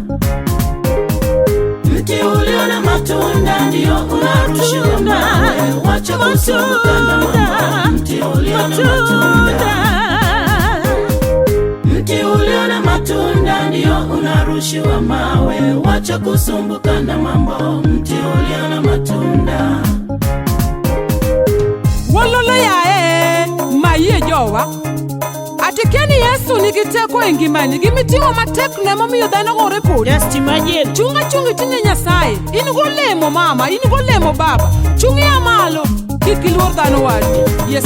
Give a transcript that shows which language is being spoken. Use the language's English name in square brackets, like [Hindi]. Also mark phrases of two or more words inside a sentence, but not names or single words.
[Swahili] ndio unarushiwa mawe wacha kusumbuka na mambo mti ulio na matunda ndio unarushiwa mawe wacha kusumbuka na mambo mti ulio na matunda [Luo (Kenya and Tanzania)] Wololo yae maye jowa Atikeni Yesu nigiteko e ngimani gimiting'o matek ne momiyo dhano gore kodi [English] Just imagine [Luo (Kenya and Tanzania)] chunga itinye Nyasaye in golemo mama in golemo baba chungi amalo kik iluor dhano wadi Yesu